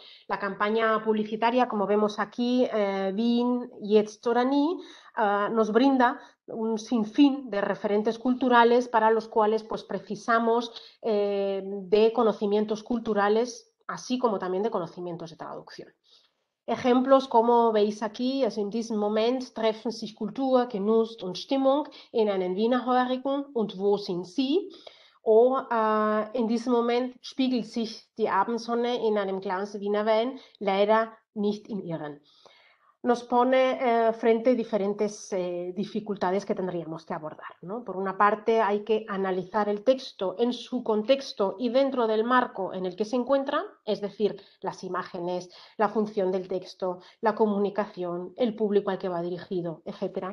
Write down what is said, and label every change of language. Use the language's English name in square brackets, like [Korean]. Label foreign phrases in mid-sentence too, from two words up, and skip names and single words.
[Spanish] La campaña publicitaria, como vemos aquí, [German] Wien Jetzt oder Nie, [Spanish] nos brinda un sinfín de referentes culturales para los cuales pues, precisamos de conocimientos culturales, así como también de conocimientos de traducción. Ejemplos, como veis aquí, [German] also in diesem Moment treffen sich Kultur, Genuss und Stimmung in einem Wienerhörigen und wo sind sie? O in diesem Moment spiegelt sich die Abendsonne in einem Glas Wiener Wein, leider nicht in ihren. [Spanish] Nos pone frente diferentes dificultades que tendríamos que abordar, ¿no? Por una parte, hay que analizar el texto en su contexto y dentro del marco en el que se encuentra, es decir, las imágenes, la función del texto, la comunicación, el público al que va dirigido, etcétera.